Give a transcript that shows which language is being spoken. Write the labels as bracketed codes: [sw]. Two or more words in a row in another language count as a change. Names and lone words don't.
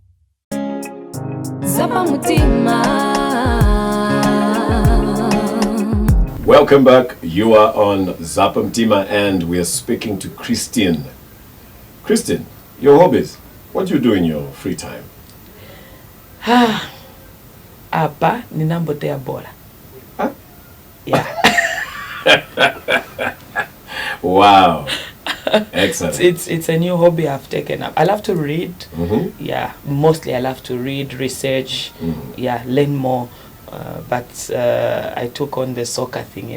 [ny] Zapa mutima. [en] Welcome back. You are on Zapam Tima and we are speaking to Christine. Christine, your hobbies. What do you do in your free time? [ny] Apa ninambotea bola. [en] Yeah. Wow. Excellent. It's a new hobby I've taken up. I love to read. Yeah, mostly I love to read, research, yeah, learn more. But I took on the soccer thing.